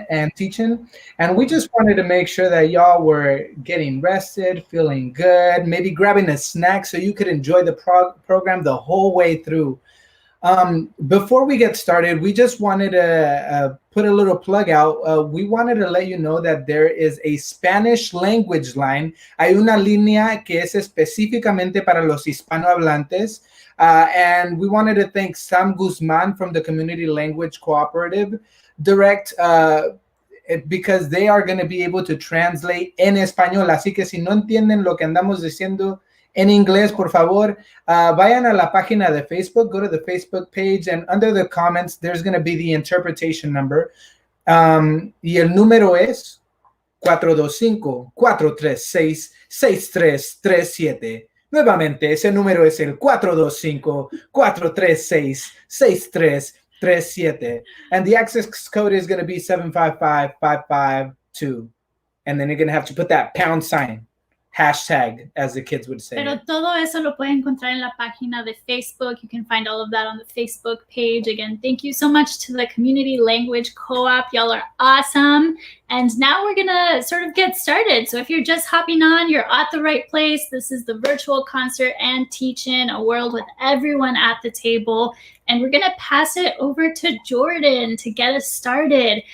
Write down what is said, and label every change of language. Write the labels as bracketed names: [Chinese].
[English] And we just wanted to make sure that y'all were getting rested, feeling good, maybe grabbing a snack so you could enjoy the program the whole way through. Before we get started, we just wanted to put a little plug out. We wanted to let you know that there is a Spanish language line. [Spanish] Hay una línea que es específicamente para los hispanohablantes. [English] And we wanted to thank Sam Guzman from the Community Language Cooperative Direct because they are going to be able to translate [Spanish] en español. Así que si no entienden lo que andamos diciendo en inglés, por favor, vayan a la página de Facebook, [English] go to the Facebook page, and under the comments, there's going to be the interpretation number. [Spanish] Y el número es 425-436-6337. Nuevamente, ese número es el 425-436-6337. [English] And the access code is going to be 755552. And then you're going to have to put that pound sign. Hashtag, as the kids would say. [Spanish] Pero todo eso lo pueden encontrar en la página de Facebook. [English] You can find all of that on the Facebook page. Again, thank you so much to the Community Language Co-op. Y'all are awesome. And now we're going to sort of get started. So if you're just hopping on, you're at the right place. This is the virtual concert and teach-in, a world with everyone at the table. And we're going to pass it over to Jordan to get us started.